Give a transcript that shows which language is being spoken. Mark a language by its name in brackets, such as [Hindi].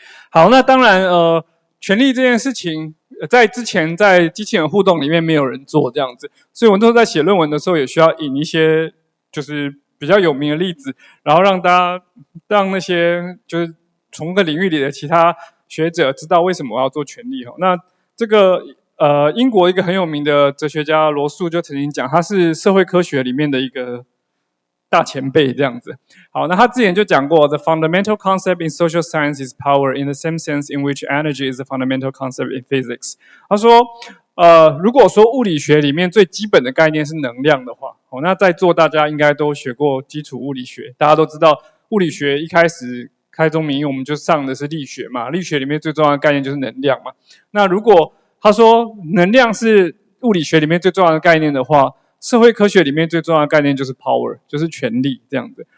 [Chinese] 好，那当然权力这件事情，在之前在机器人互动里面没有人做这样子，所以我那时候在写论文的时候也需要引一些就是比较有名的例子，然后让那些就是从个领域里的其他学者知道为什么我要做权力。那这个英国一个很有名的哲学家罗素就曾经讲，他是社会科学里面的一个大前辈这样子。好，那他之前就讲过 [English] ，The fundamental concept in social science is power in the same sense in which energy is a fundamental concept in physics。 [Chinese] 他说，如果说物理学里面最基本的概念是能量的话，那在座大家应该都学过基础物理学，大家都知道物理学一开始开宗明义我们就上的是力学嘛，力学里面最重要的概念就是能量嘛。那如果他说能量是物理学里面最重要的概念的话，社会科学里面最重要的概念就是 power， 就是权力这样子。